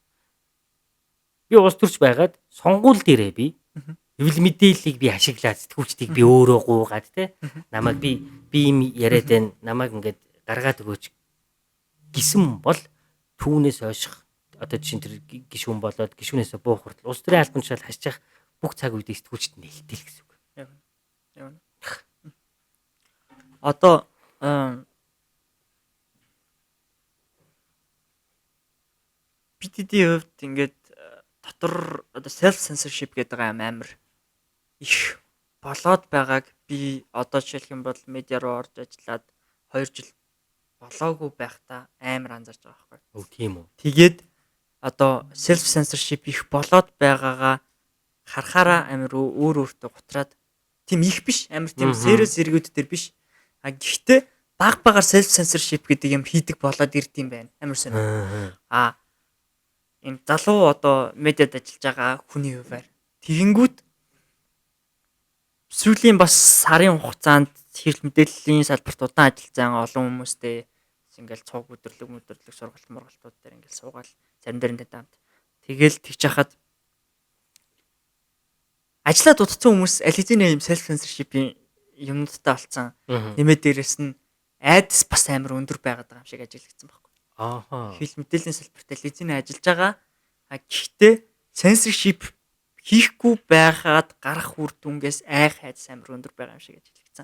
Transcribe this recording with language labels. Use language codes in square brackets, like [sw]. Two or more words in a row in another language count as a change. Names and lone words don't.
[mn] Би улс төрч байгаад сонгуул дээрээ би хэвлэл мэдээллийг би ашиглаад сэтгүүлчдийг би өөрөө гуугаад те намайг би юм яриад байна намайг ингээд гаргаад өгөөч гисэн бол түүнээс ойших одоо чинь тэр гишүүн болоод гишүүнээсээ буух хүртэл улс төрийн албан тушаал хасчих бүх цаг үед сэтгүүлчд нээлттэй л гэсэн үг. Яг. Одоо BTD-ийн хувьд ингээд дотор одоо [en] self censorship [mn] гэдэг амар их болоод байгааг би одоо жишээлх юм бол медиа руу орж ажиллаад 2 жил болоогүй байхдаа амар анзаарч байгаа байхгүй. Өв тийм үү. Тэгээд одоо [en] self censorship [mn] их болоод байгаагаа харахаараа амар өөр өөртөө гутраад тийм их биш амар тийм serious зэрэгүүд төр биш. Гэхдээ багаар [en] self censorship [mn] гэдэг юм хийдэг болоод ирд юм байна. Амар сонир. Энэ залуу одоо медиад ажиллаж байгаа хүний хувьар тэгэнгүүт сүүлийн бас сарын хугацаанд хэвлэл мэдээллийн салбарт удаан ажиллаж байгаа олон хүмүүстэй ингээл цуг өдөрлөг сургалт мургалтууд дээр ингээл суугаал зарим дээр хамт Тэгэл тэгж хахад ажлаа дутсан хүмүүс аль хэзээ юм [en] self censorship- [mn] ийн юмнуудтай болцсон. Нэмээд дээрэс нь айдас бас амар өндөр байгаад байгаа юм шиг ажиглагдсан байхгүй. Ааха. Хэл мэдээллийн салбарт аль хэзээ ажиллаж байгаа. Гэхдээ [en] censorship [mn] хийхгүй байгаад гарах үр дүнгээс айх айдас амар өндөр байгаа юм шиг ажиглагдсан.